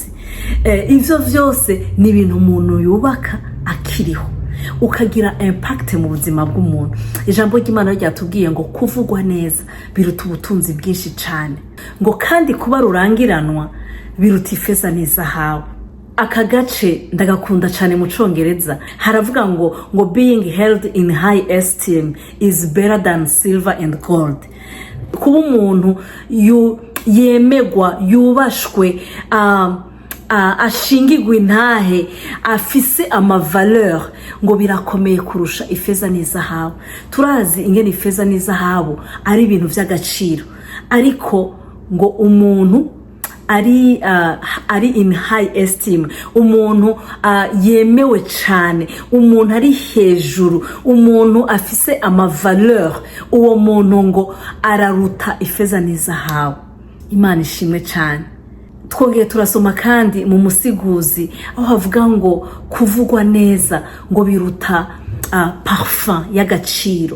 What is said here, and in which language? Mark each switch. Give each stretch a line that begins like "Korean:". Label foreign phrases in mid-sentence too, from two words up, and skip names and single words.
Rundi: Ivyo vyose ni ibintu umuntu yubaka akiriho, ukagira impact mu buzima bw'umuntu. Ijambo ry'Imana ryatubwiye ngo kuvugwa neza biruta ubutunzi bwinshi cyane, ngo kandi kuba rurangiranwa biruta ifeza n'izahabu. Aka gace ndagakunda cyane mu Congereza. Haravuga ngo
English: being held in high esteem is better than silver and gold.
Rundi: Kuba umuntu yemegwa, yubashwe, ashingirwa intahe, afise amavaleur, ngo birakomeye kurusha ifeza n'izahabu. Turazi ingene ifeza n'izahabu ari ibintu vy'agaciro, ariko ngo umuntu ari
English: in high esteem,
Rundi: umuntu yemewe cyane, umuntu ari hejuru, umuntu afise amavaleur, uwo muntu ngo araruta ifeza n'izahabu. Imana ishimwe cyane. Twongeye turasoma kandi mu Musiguzi aho havuga ngo kuvugwa neza ngo biruta parfum y'agaciro.